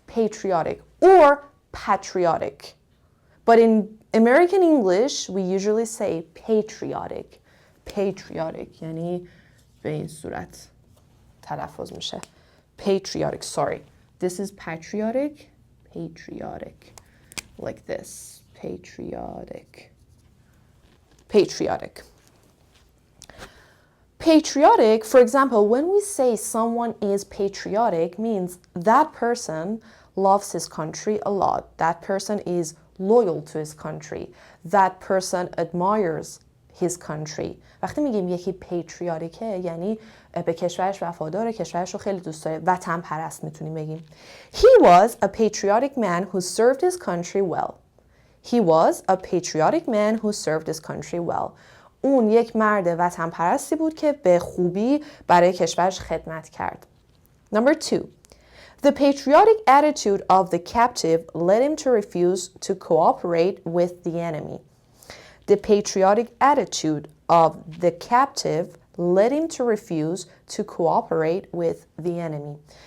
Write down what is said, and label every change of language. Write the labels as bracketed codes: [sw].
[en] Patriotic or patriotic. But in American English, we usually say patriotic. Patriotic. [fa] یعنی به این صورت تلفظ میشه. [en] Patriotic, sorry. This is patriotic. Like this. Patriotic. Patriotic, for example, when we say someone is patriotic, means that person loves his country a lot. That person is loyal to his country. That person admires his country. [fa] وقتی میگیم یکی پیتریاتیکه یعنی به کشورش وفاداره، کشورش رو خیلی دوست داره، وطن پرست میتونیم بگیم. [en] He was a patriotic man who served his country well. He was a patriotic man who served his country well. [fa] اون یک مرد وطن پرستی بود که به خوبی برای کشورش خدمت کرد. [en] Number 2. The patriotic attitude of the captive led him to refuse to cooperate with the enemy. The patriotic attitude of the captive led him to refuse to cooperate with the enemy.